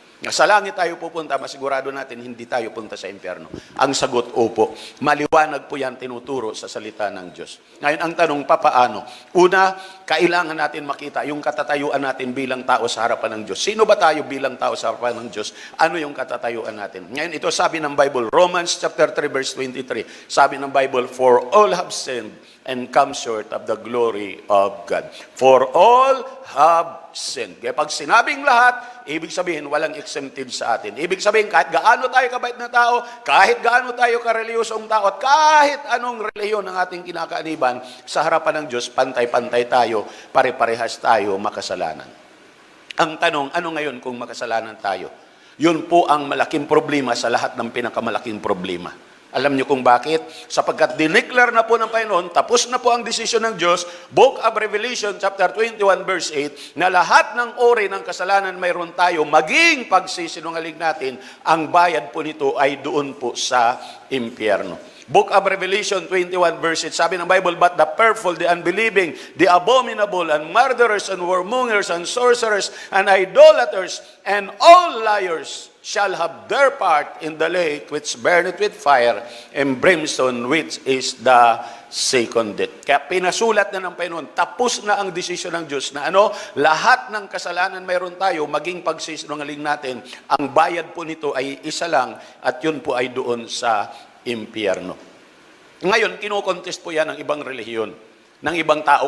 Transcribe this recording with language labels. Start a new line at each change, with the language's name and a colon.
Filipino: Sa langit tayo pupunta, masigurado natin hindi tayo punta sa impyerno. Ang sagot, opo. Maliwanag po yan tinuturo sa salita ng Diyos. Ngayon, ang tanong, papaano? Una, kailangan natin makita yung katatayuan natin bilang tao sa harapan ng Diyos. Sino ba tayo bilang tao sa harapan ng Diyos? Ano yung katatayuan natin? Ngayon, ito sabi ng Bible, Romans chapter 3 verse 23. Sabi ng
English: Bible, "For all have sinned and come short of the glory of God." For all have sinned.
Filipino: Kaya pag sinabing lahat, ibig sabihin walang exempted sa atin. Ibig sabihin kahit gaano tayo kabait na tao, kahit gaano tayo karelyosong tao, at kahit anong reliyon ng ating kinakaaniban, sa harapan ng Diyos, pantay-pantay tayo, pare-parehas tayo makasalanan. Ang tanong, ano ngayon kung makasalanan tayo? Yun po ang malaking problema sa lahat ng pinakamalaking problema. Alam niyo kung bakit? Sapagkat dineclare na po ng Panginoon, tapos na po ang desisyon ng Diyos, Book of Revelation chapter 21 verse 8, na lahat ng uri ng kasalanan mayroon tayo, maging pagsisinungaling natin, ang bayad po nito ay doon po sa impyerno.
English: Book of Revelation 21 verse 8,
Filipino: sabi ng
English: Bible, "But the fearful, the unbelieving, the abominable, and murderers, and warmongers, and sorcerers, and idolaters, and all liars shall have their part in the lake which burneth with fire and brimstone, which is the second death."
Filipino: Kaya pinasulat na ng Panginoon, tapos na ang desisyon ng Diyos na lahat ng kasalanan mayroon tayo, maging pagsisinungaling natin, ang bayad po nito ay isa lang, at yun po ay doon sa impyerno. Ngayon, kinokontest po yan ng ibang relihiyon, ng ibang tao.